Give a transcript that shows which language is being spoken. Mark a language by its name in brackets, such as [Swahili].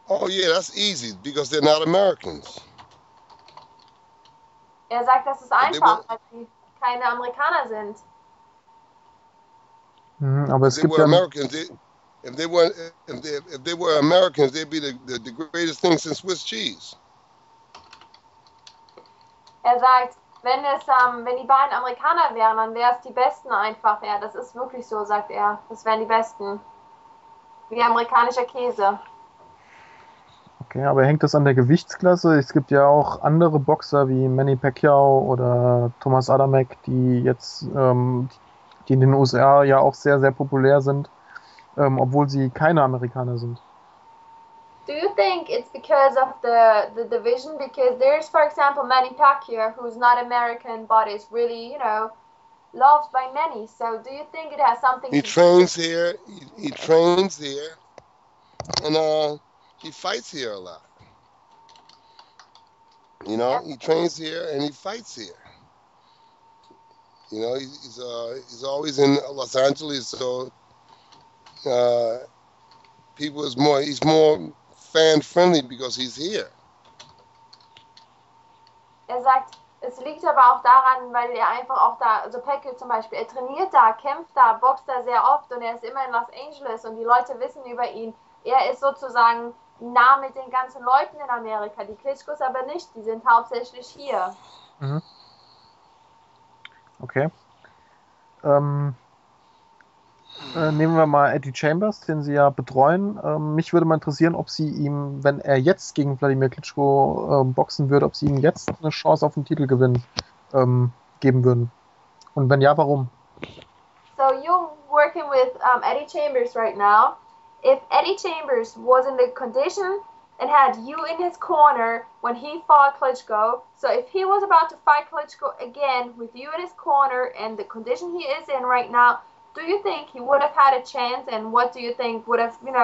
[English] Oh yeah, that's easy, because they're not Americans. [German] Er sagt, das ist einfach, weil sie keine Amerikaner sind. Aber es gibt [English] ja Americans, if they were Americans, they'd be the greatest thing since Swiss cheese. [German] Er sagt, wenn die beiden Amerikaner wären, dann wären es die Besten einfach. Ja, das ist wirklich so, sagt er. Das wären die Besten. Wie amerikanischer Käse. Okay, aber hängt das an der Gewichtsklasse? Es gibt ja auch andere Boxer wie Manny Pacquiao oder Thomas Adamek, die jetzt die in den USA ja auch sehr, sehr populär sind, obwohl sie keine Amerikaner sind. [English] Do you think it's because of the division? Because there's, for example, Manny Pacquiao, who's not American, but is really, loved by many. So do you think it has something He trains here, he trains here, and he fights here a lot. He trains here and he fights here. He's always in Los Angeles, so he's more fan-friendly because he's here. [German] Er sagt, es liegt aber auch daran, weil er einfach auch da, also Pacquiao zum Beispiel, er trainiert da, kämpft da, boxt da sehr oft und er ist immer in Los Angeles und die Leute wissen über ihn. Er ist sozusagen nah mit den ganzen Leuten in Amerika, die Klitschkos aber nicht, die sind hauptsächlich hier. Mhm. Okay. Nehmen wir mal Eddie Chambers, den Sie ja betreuen. Mich würde mal interessieren, ob Sie ihm, wenn er jetzt gegen Wladimir Klitschko boxen würde, ob Sie ihm jetzt eine Chance auf den Titelgewinn geben würden. Und wenn ja, warum? [English] So you're working with Eddie Chambers right now. If Eddie Chambers was in the condition and had you in his corner when he fought Klitschko, so if he was about to fight Klitschko again with you in his corner and the condition he is in right now, do you think he would have had a chance, and what do you think would have,